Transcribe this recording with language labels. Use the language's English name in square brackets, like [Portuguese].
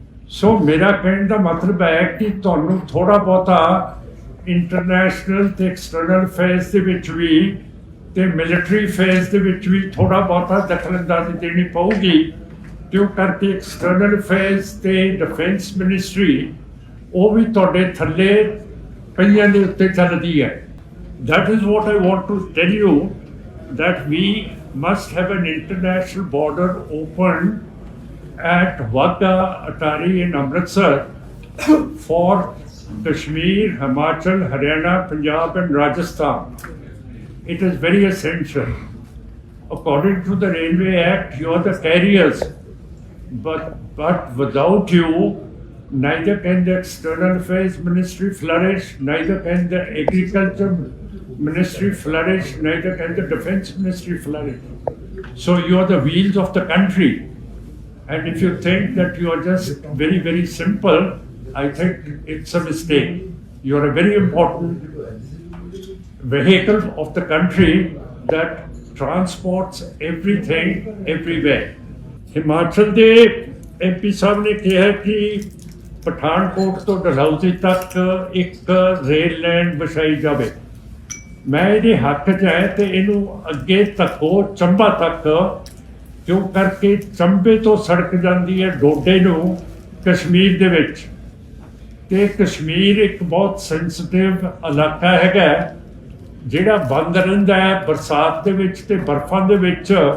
[Punjabi] ਸੋ ਮੇਰਾ ਕਹਿਣ ਦਾ ਮਤਲਬ ਹੈ ਕਿ ਤੁਹਾਨੂੰ ਥੋੜ੍ਹਾ ਬਹੁਤਾ ਇੰਟਰਨੈਸ਼ਨਲ ਤੇ ਐਕਸਟਰਨਲ ਫੇਜ਼ ਦੇ ਵਿੱਚ ਵੀ ਤੇ ਮਿਲਟਰੀ ਫੇਜ਼ ਦੇ ਵਿੱਚ ਵੀ ਥੋੜ੍ਹਾ ਬਹੁਤਾ ਦਖਲਅੰਦਾਜ਼ੀ ਦੇਣੀ ਪਊਗੀ ਕਿਉਂ ਕਰਕੇ ਐਕਸਟਰਨਲ ਅਫੇਅਰਸ ਤੇ ਡਿਫੈਂਸ ਮਿਨਿਸਟਰੀ ਉਹ ਵੀ ਤੁਹਾਡੇ ਥੱਲੇ ਕਈਆਂ ਦੇ ਉੱਤੇ ਚੱਲਦੀ ਹੈ। [English] That is what I want to tell you, that we must have an international border open at Wagah Atari in Amritsar for Kashmir, Himachal, Haryana, Punjab and Rajasthan. It is very essential. According to the Railway Act, you are the carriers, but without you, neither can the External Affairs Ministry flourish, neither can the Agriculture Ministry flourish, neither can the Defense Ministry flourish. So you are the wheels of the country. And if you think that you are just very, very simple, I think it's a mistake. You are a very important vehicle of the country that transports everything everywhere. [Punjabi] Himachal ਦੇ MP ਸਾਹਿਬ ਨੇ ਕਿਹਾ ਕਿ ਪਠਾਨਕੋਟ ਤੋਂ ਡਲਹੌਜ਼ੀ ਤੱਕ ਇੱਕ rail line ਵਿਛਾਈ ਜਾਵੇ। ਮੈਂ ਇਹਦੇ ਹੱਕ 'ਚ ਹੈ ਤੇ ਇਹਨੂੰ ਅੱਗੇ ਤੱਕੋ ਚੰਬਾ ਤੱਕ, ਕਿਉਂ ਕਰਕੇ ਚੰਬੇ ਤੋਂ ਸੜਕ ਜਾਂਦੀ ਹੈ ਡੋਡੇ ਨੂੰ ਕਸ਼ਮੀਰ ਦੇ ਵਿੱਚ, ਤੇ ਕਸ਼ਮੀਰ ਇੱਕ ਬਹੁਤ ਸੈਂਸਿਟਿਵ ਇਲਾਕਾ ਹੈਗਾ ਜਿਹੜਾ ਬੰਦ ਰਹਿੰਦਾ ਹੈ ਬਰਸਾਤ ਦੇ ਵਿੱਚ ਤੇ ਬਰਫਾਂ ਦੇ ਵਿੱਚ।